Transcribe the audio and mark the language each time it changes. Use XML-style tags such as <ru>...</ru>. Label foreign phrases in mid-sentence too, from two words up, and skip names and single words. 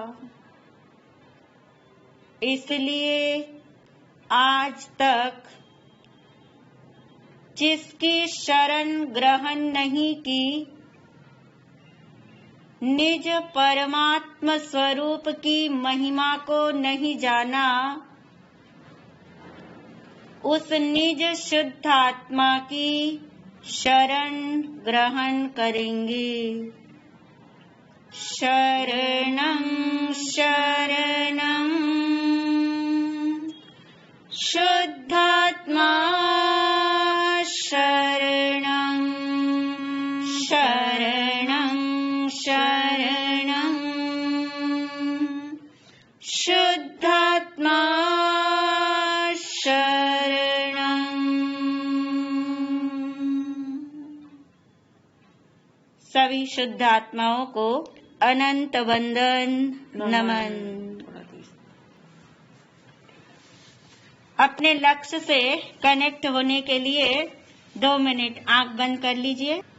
<hi>इसलिए आज तक जिसकी शरण ग्रहण नहीं की निज परमात्म स्वरूप की महिमा को नहीं जाना उस निज शुद्ध आत्मा की शरण ग्रहण करेंगे।</hi> <sa>शरणं शरणं शुद्धात्मा शरणं शरणं शरणं शुद्धात्मा शरणं।</sa> <hi>सभी शुद्ध आत्माओं को अनंत वंदन नमन। अपने लक्ष्य से कनेक्ट होने के लिए 2 मिनट आंख बंद कर लीजिए।</hi>